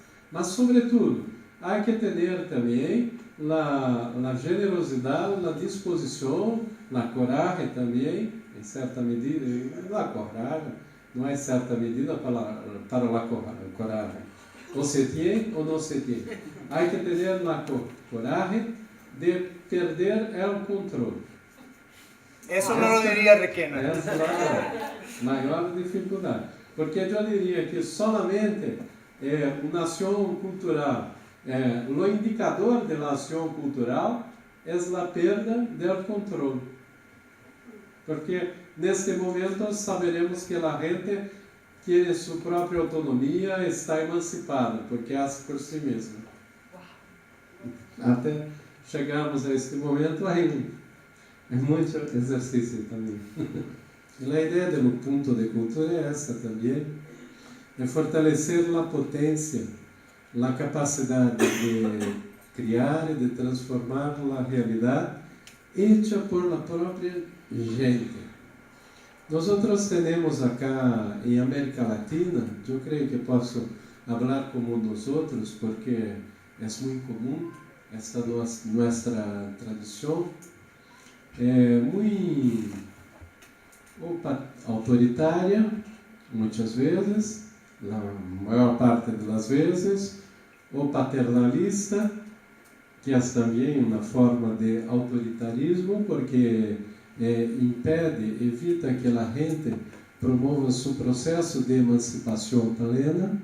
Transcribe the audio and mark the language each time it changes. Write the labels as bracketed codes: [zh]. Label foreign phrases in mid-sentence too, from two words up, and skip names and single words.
[pt] Mas, sobretudo, há que ter também a generosidade, a disposição, a coragem também, em certa medida, a coragem, não é certa medida para a coragem. Ou se tem ou não se tem. Há que ter a coragem de perder o controle. [es] Eso no lo diría Requena. [pt] Essa é a maior dificuldade. Porque eu diria que solamente uma ação cultural, o indicador da ação cultural é a perda do controle. Porque neste momento saberemos que a gente quer sua própria autonomia, está emancipada, porque hace por si mesma. Até chegarmos a este momento, é muito exercício também. E a ideia do ponto de cultura é essa também, é fortalecer a potência, a capacidade de criar e de transformar a realidade [es] hecha por la [pt] própria gente. Nós temos acá em América Latina, eu creio que posso falar como nós outros, porque é muito comum esta nossa tradição. Muito autoritária, muitas vezes, na maior parte das vezes, ou paternalista, que é também uma forma de autoritarismo, porque impede, evita que a gente promova seu processo de emancipação plena.